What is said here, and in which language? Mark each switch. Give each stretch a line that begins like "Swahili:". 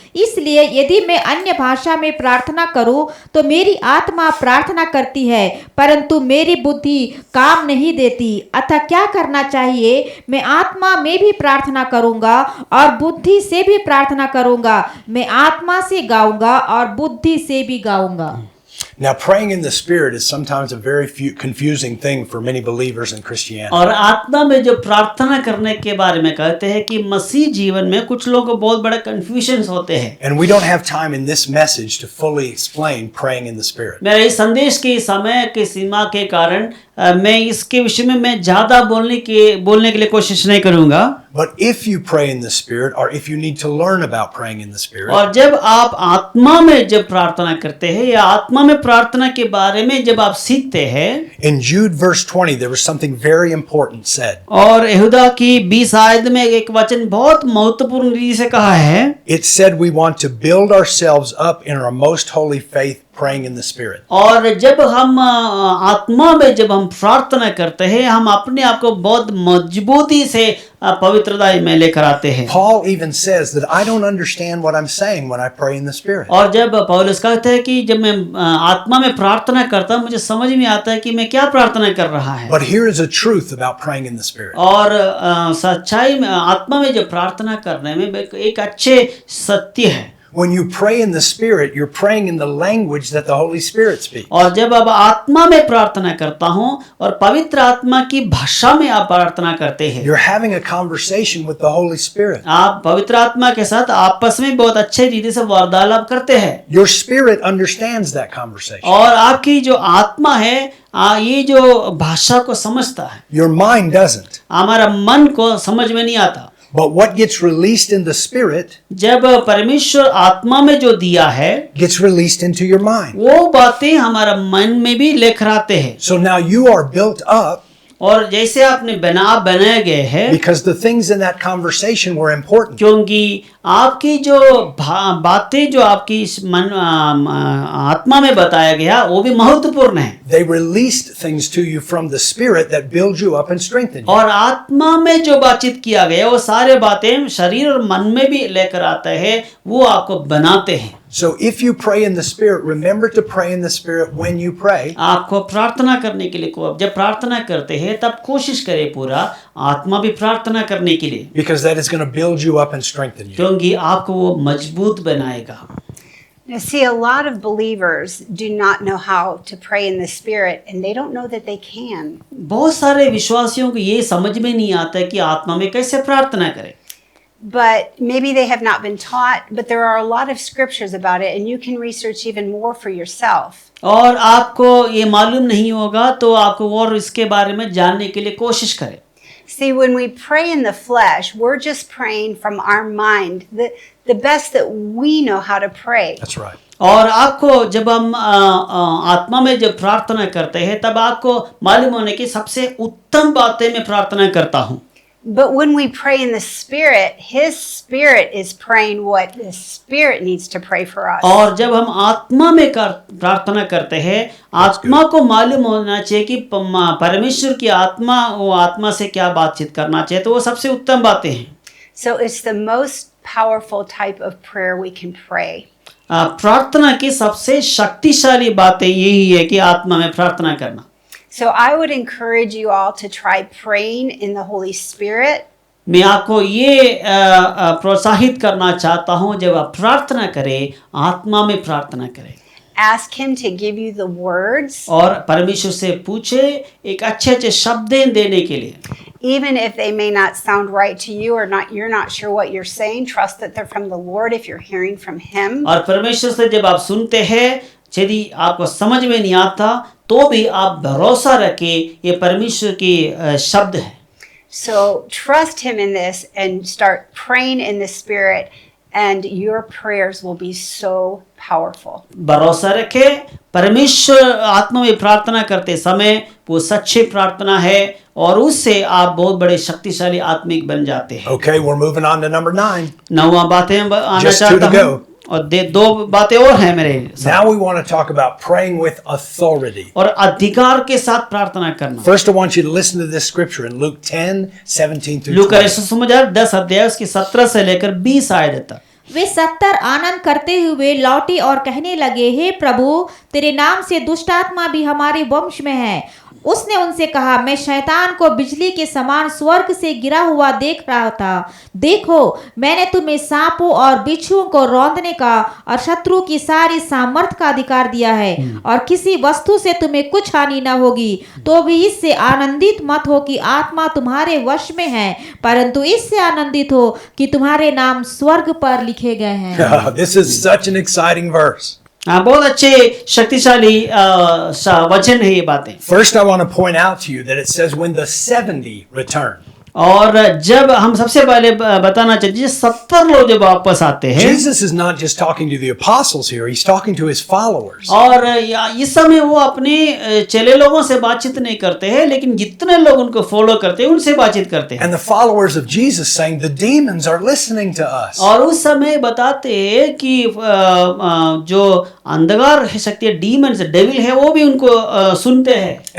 Hindi: इसलिए यदि मैं अन्य भाषा में प्रार्थना करूं तो मेरी आत्मा प्रार्थना करती है परंतु मेरी बुद्धि काम नहीं देती। अतः क्या करना चाहिए? मैं आत्मा में भी प्रार्थना करूंगा और बुद्धि से भी प्रार्थना करूंगा। मैं आत्मा से गाऊंगा और बुद्धि से भी गाऊंगा।
English: Now, praying in the Spirit is sometimes a very confusing thing for many believers in Christianity.
Hindi: और आत्मा में जो प्रार्थना करने के बारे में कहते हैं कि मसीह जीवन में कुछ लोगों को बहुत बड़ा कंफ्यूजन होते हैं।
English: And we don't have time in this message to fully explain praying in the Spirit.
Hindi: मेरे इस संदेश के समय के सीमा के कारण मैं इसके विषय में मैं ज्यादा बोलने के लिए कोशिश नहीं करूंगा।
English: But if you pray in the Spirit, or if you need to learn about praying in the Spirit,
Hindi: और जब आप आत्मा में जब प्रार्थना करते हैं या आत्मा में प्रार्थना के बारे में जब आप सीखते हैं,
English: in Jude verse 20 there was something very important said.
Hindi: और यहूदा की 20 आयत में एक वचन बहुत महत्वपूर्ण रीति से कहा है।
English: It said we want to build ourselves up in our most holy faith praying in the Spirit.
Hindi: और जब हम आत्मा में जब हम प्रार्थना करते हैं हम अपने आप को बहुत मजबूती से पवित्रता में लेकर आते हैं।
English: Paul even says that I don't understand what I'm saying when I pray in the Spirit.
Hindi: और जब पौलुस कहते हैं कि जब मैं आत्मा में प्रार्थना करता हूं मुझे समझ में आता है कि मैं क्या प्रार्थना कर रहा है।
English: But here is a truth about praying in the Spirit.
Hindi: और सच्चाई में आत्मा में जब प्रार्थना करने में एक अच्छे सत्य है।
English: When you pray in the Spirit, you're praying in the language that the Holy Spirit speaks.
Hindi: और जब आप आत्मा में प्रार्थना करता हूं और पवित्र आत्मा की भाषा में आप प्रार्थना करते हैं,
English: You're having a conversation with the Holy Spirit.
Hindi: आप पवित्र आत्मा के साथ आपस में बहुत अच्छे रीति से वार्तालाप करते हैं।
English: Your spirit understands that conversation.
Hindi: और आपकी जो आत्मा है ये जो भाषा को समझता है।
English: Your mind doesn't.
Hindi: हमारा मन को समझ में नहीं आता।
English: But what gets released in the Spirit
Hindi: जब परमेश्वर आत्मा में जो दिया है
English: gets released into your mind.
Hindi: वो बातें हमारा मन में भी लेकर आते हैं।
English: So now you are built up
Hindi: और जैसे आपने बनाए गए हैं
English: because the things in that conversation were important.
Hindi: क्योंकि आपकी जो बातें जो आपकी मन आत्मा में बताया गया वो भी महत्वपूर्ण है।
English: They released things to you from the Spirit that build you up and strengthen you.
Hindi: और आत्मा में जो बातचीत किया गया वो सारे बातें शरीर और मन में भी लेकर आते हैं, वो आपको बनाते हैं।
English: So if you pray in the Spirit, remember to pray in the Spirit when you pray.
Hindi: आपको प्रार्थना करने के लिए जब प्रार्थना करते हैं तब कोशिश करें पूरा आत्मा भी प्रार्थना करने के लिए,
English: Because that is going to build you up and strengthen you.
Hindi: क्योंकि आपको वो मजबूत बनाएगा।
English: Now, see, a lot of believers do not know how to pray in the Spirit, and they don't know that they can.
Hindi: बहुत सारे विश्वासियों को ये समझ में नहीं आता है कि आत्मा में कैसे प्रार्थना करें।
English: But maybe they have not been taught, but there are a lot of scriptures about it, and you can research even more for yourself.
Hindi: और आपको ये मालूम नहीं होगा तो आपको और इसके बारे में जानने के लिए कोशिश करें।
English: See, when we pray in the flesh, we're just praying from our mind, the best that we know how to pray. That's right.
Hindi: और आपको जब हम आत्मा में जब प्रार्थना करते हैं तब आपको मालूम होने की सबसे उत्तम बातें मैं प्रार्थना करता हूँ।
English: But when we pray in the Spirit, His Spirit is praying what the Spirit needs to pray for us.
Hindi: और जब हम आत्मा में प्रार्थना करते हैं आत्मा को मालूम होना चाहिए कि परमेश्वर की आत्मा वो आत्मा से क्या बातचीत करना चाहिए, तो वो सबसे उत्तम बातें हैं।
English: So it's the most powerful type of prayer we can pray.
Hindi: प्रार्थना की सबसे शक्तिशाली बातें यही है कि आत्मा में प्रार्थना करना।
English: So I would encourage you all to try praying in the Holy Spirit.
Hindi: मैं आपको ये प्रोत्साहित करना चाहता हूँ जब आप प्रार्थना करें आत्मा में प्रार्थना करें।
English: Ask Him to give you the words.
Hindi: और परमेश्वर से पूछे एक अच्छे शब्दें देने के लिए।
English: Even if they may not sound right to you or not, you're not sure what you're saying, trust that they're from the Lord if you're hearing from Him.
Hindi: और परमेश्वर से जब आप सुनते हैं यदि आपको समझ में नहीं आता तो भी आप भरोसा रखें ये परमेश्वर की शब्द है।
English: So trust him in this and start praying in the Spirit, and your prayers will be so powerful.
Hindi: भरोसा रखें, परमेश्वर आत्मा में प्रार्थना करते समय वो सच्ची प्रार्थना है और उससे आप बहुत बड़े शक्तिशाली आत्मिक बन जाते हैं।
English: Okay, we're moving on to number 9.
Hindi: 9वां बातें आना
English: Just two to
Hindi: चाहता हूँ
English: go.
Hindi: और दो बातें और हैं मेरे साथ।
English: Now we want to talk about praying with authority.
Hindi: और अधिकार के साथ प्रार्थना करना।
English: First, I want you to listen to this scripture in Luke 10:17 through
Hindi: लूका
English: 20.
Hindi: सुसमाचार 10 अध्याय उसकी 17 से लेकर 20 आयत तक। वे 70 आनंद करते हुए लौटे और कहने लगे, हे प्रभु, तेरे नाम से दुष्ट आत्मा भी हमारे वंश में है। उसने उनसे कहा, मैं शैतान को बिजली के समान स्वर्ग से गिरा हुआ देख रहा था। देखो, मैंने तुम्हें सांपों और बिच्छुओं को रौंदने का और शत्रु की सारी सामर्थ का अधिकार दिया है, और किसी वस्तु से तुम्हें कुछ हानि न होगी। तो भी इससे आनंदित मत हो कि आत्मा तुम्हारे वश में है, परंतु इससे आनंदित हो कि तुम्हारे नाम स्वर्ग पर लिखे गए हैं।
English: This is such an exciting verse.
Hindi: हाँ, बहुत अच्छे शक्तिशाली वचन है ये बातें।
English: First, I want to point out to you that it says when the 70 returned.
Hindi: और जब हम सबसे पहले बताना चाहिए 70 लोग जब वापस आते हैं,
English: Jesus is not just talking to the apostles here, he's talking to his followers.
Hindi: और इस समय वो अपने चेले लोगों से बातचीत नहीं करते हैं, लेकिन जितने लोग उनको फॉलो करते हैं उनसे बातचीत करते हैं।
English: And the followers of Jesus saying, the demons are listening to us.
Hindi: और उस समय बताते हैं कि जो अंधकार शक्ति डीमंस डेविल है वो भी उनको सुनते हैं।